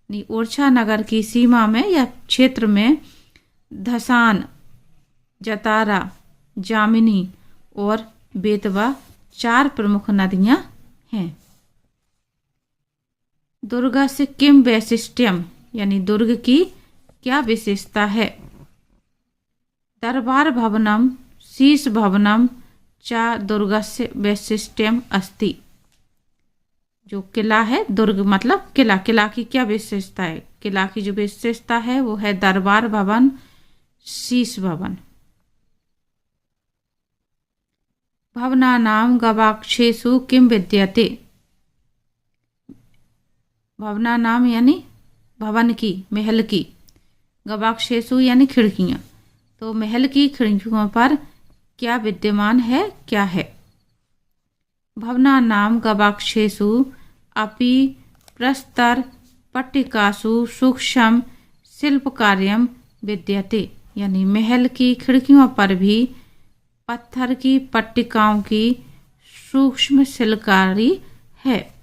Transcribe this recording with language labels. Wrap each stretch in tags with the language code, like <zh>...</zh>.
<hi>ओरछा नगर की सीमा में या क्षेत्र में धसान, जतारा, जामिनी और बेतवा 4 प्रमुख नदियां हैं।</hi> <sa>दुर्गस्य किम वैशिष्ट्यम,</sa> <hi>यानी दुर्ग की क्या विशेषता है?</hi> <sa>दरबार भवनम शीश भवनम च दुर्गस्य वैशिष्ट्यम अस्ति।</sa> <hi>जो किला है, दुर्ग मतलब किला, किला की क्या विशेषता है? किला की जो विशेषता है वो है दरबार भवन, शीश भवन।</hi> <sa>भवनानां गवाक्षेषु किम विद्यते।</sa> <hi>भवनानां यानी भवन की, महल की, गवाक्षेषु यानी खिड़कियां। तो महल की खिड़कियों पर क्या विद्यमान है, क्या है?</hi> <sa>भवनानां गवाक्षेषु अपि प्रस्तर पट्टिकासु सूक्ष्म शिल्पकार्यम विद्यते,</sa> <hi>यानी महल की खिड़कियों पर भी पत्थर की पट्टिकाओं की सूक्ष्म शिल्पकारी है।</hi>